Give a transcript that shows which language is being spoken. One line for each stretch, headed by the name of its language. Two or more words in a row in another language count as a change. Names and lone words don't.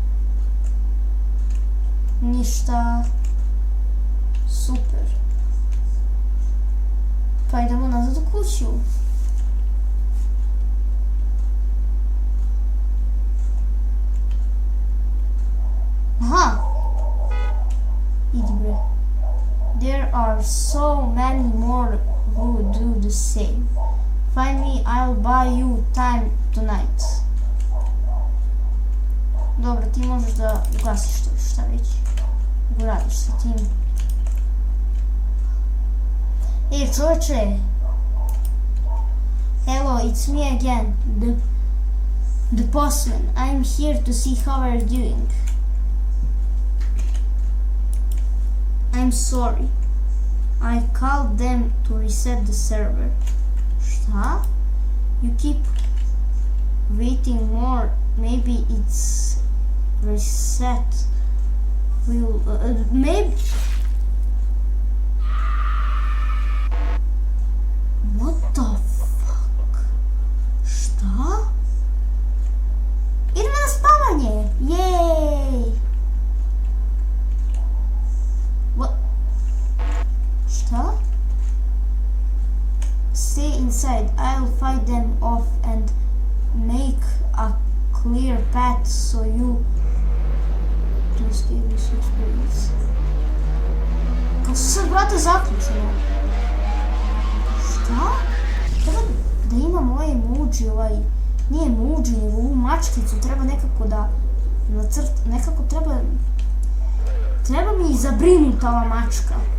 Serbian: Ništa. Super. Pa idemo nazad u kuću. Aha! Idi bre.
English: There are so many more who do the same. Find me, I'll buy you time tonight.
Serbian: Dobro, ti možeš da ugasiš to, šta već. Kako radiš sa tim? Ej, čovječe!
English: Hello, it's me again, the postman. I'm here to see how you're doing. I'm sorry. I called them to reset the server.
Serbian: Šta?
English: You keep waiting more. Maybe it's reset. Maybe. What the fuck?
Serbian: Šta? Idemo na spavanje!
English: Yay! What?
Serbian: Šta?
English: Stay inside. I'll fight them off and make a clear path so you to escape this experience.
Serbian: Kako su sad vrata zaključeno? Šta? Treba da imam ovaj emoji, nije emoji, nego ovu mačkicu, treba nekako da nekako treba mi zabrinuta ova mačka.